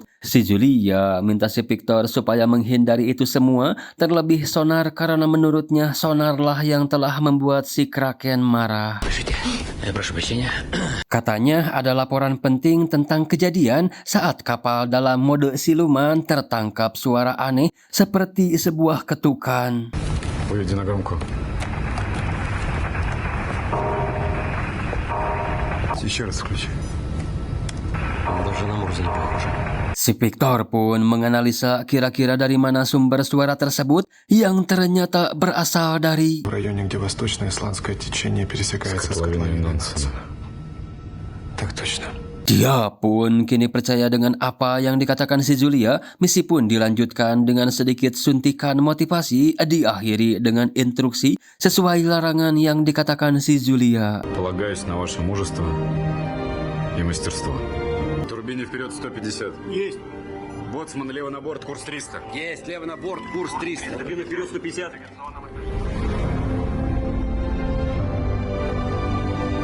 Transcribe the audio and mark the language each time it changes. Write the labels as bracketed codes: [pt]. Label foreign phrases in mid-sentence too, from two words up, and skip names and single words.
[id] Si Julia minta si Victor supaya menghindari itu semua, terlebih sonar karena menurutnya sonarlah yang telah membuat si kraken marah. Katanya ada laporan penting tentang kejadian saat kapal dalam mode siluman tertangkap suara aneh seperti sebuah ketukan. [ru] Выведи на громкую. Еще раз включи. [id] Si Victor pun menganalisa kira-kira dari mana sumber suara tersebut yang ternyata berasal dari [ru] В районе, где восточное исландское течение пересекается с котловиной Нансена. Так точно. [id] Dia pun kini percaya dengan apa yang dikatakan si Julia. Misi pun dilanjutkan dengan sedikit suntikan motivasi, diakhiri dengan instruksi sesuai larangan yang dikatakan si Julia. [ru] Полагаюсь на ваше мужество и мастерство. Турбине вперед 150. Есть. Боцман лево на борт, курс 300. Есть, лево на борт, курс 300. Турбина вперед 150.